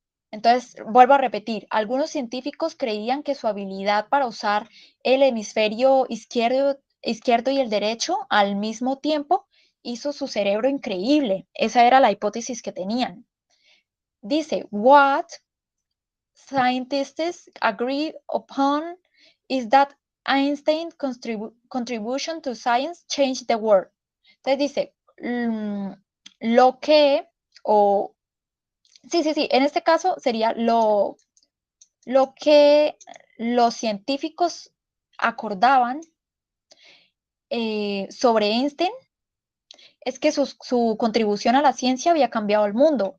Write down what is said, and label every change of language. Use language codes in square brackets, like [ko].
[es] Entonces, vuelvo a repetir, algunos científicos creían que su habilidad para usar el hemisferio izquierdo y el derecho al mismo tiempo hizo su cerebro increíble. Esa era la hipótesis que tenían. [en] Dice, what scientists agree upon is that Einstein's contribution to science changed the world. [es] Entonces dice, lo que, o, sí, en este caso sería lo que los científicos acordaban sobre Einstein es que su contribución a la ciencia había cambiado el mundo.